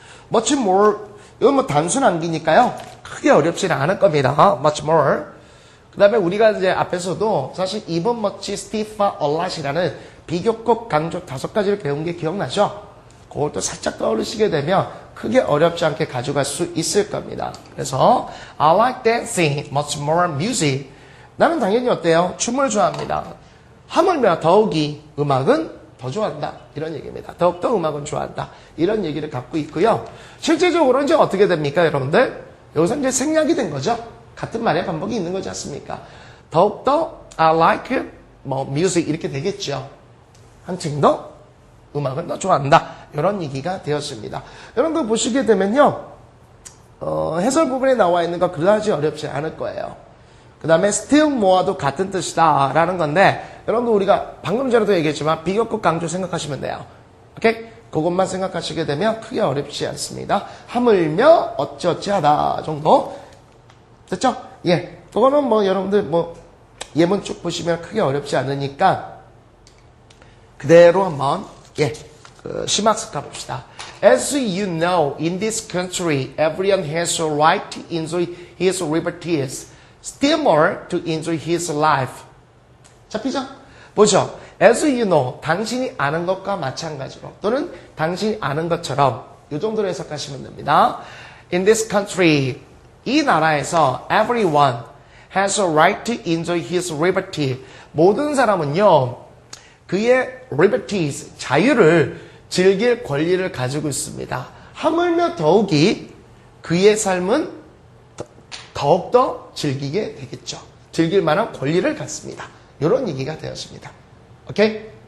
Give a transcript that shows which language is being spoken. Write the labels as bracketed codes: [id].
[ko] much more, 이건 뭐 단순 암기니까요. 크게 어렵지는 않을 겁니다. [en] much more. [ko] 그 다음에 우리가 이제 앞에서도 사실 even much, stiff, a lot이라는 비교급 강조 5가지를 배운 게 기억나죠? 그것도 살짝 떠오르시게 되면 크게 어렵지 않게 가져갈 수 있을 겁니다. 그래서 [en] I like dancing much more music. [ko] 나는 당연히 어때요? 춤을 좋아합니다. 하물며 더욱이 음악은 더 좋아한다. 이런 얘기입니다. 더욱더 음악은 좋아한다. 이런 얘기를 갖고 있고요. 실제적으로 이제 어떻게 됩니까, 여러분들? 여기서 이제 생략이 된 거죠. 같은 말의 반복이 있는 거지 않습니까? 더욱더 [en] I like music [ko] 이렇게 되겠죠. 한층 더 음악을 더 좋아한다. 이런 얘기가 되었습니다. 여러분들 보시게 되면요. 해설 부분에 나와 있는 거 그다지 어렵지 않을 거예요. 그 다음에 still more도 같은 뜻이다 라는 건데 여러분들 우리가 방금 전에도 얘기했지만 비교급 강조 생각하시면 돼요. 오케이? 그것만 생각하시게 되면 크게 어렵지 않습니다. 하물며 어찌어찌하다 정도 됐죠? 예, 그거는 뭐 여러분들 뭐 예문 쭉 보시면 크게 어렵지 않으니까 그대로 한번 심학습 가봅시다. [en] As you know, in this country, everyone has a right to enjoy his liberties, still more to enjoy his life. [ko] 잡히죠? 보죠. [en] As you know, [ko] 당신이 아는 것과 마찬가지로 또는 당신이 아는 것처럼 이 정도로 해석하시면 됩니다. [en] In this country, [ko] 이 나라에서 [en] everyone has a right to enjoy his liberty. [ko] 모든 사람은요, 그의 liberties, 자유를 즐길 권리를 가지고 있습니다. 하물며 더욱이 그의 삶은 더욱더 즐기게 되겠죠. 즐길 만한 권리를 갖습니다. 이런 얘기가 되었습니다. 오케이?